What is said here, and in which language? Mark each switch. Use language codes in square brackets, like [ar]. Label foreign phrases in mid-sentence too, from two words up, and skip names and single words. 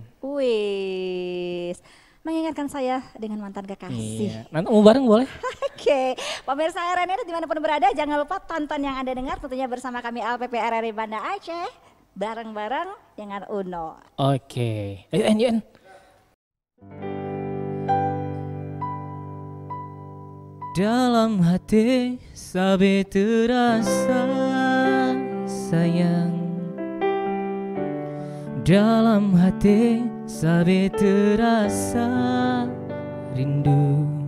[id] Wis, mengingatkan saya dengan mantan kekasih. Iya. Nanti mau bareng boleh? Oke, pemirsa RRI dimanapun berada jangan lupa tonton yang Anda dengar tentunya bersama kami LPP RRI Banda Aceh bareng-bareng dengan Uno. Oke, ayo En. Dalam hati sabi terasa sayang, dalam hati sabi terasa rindu.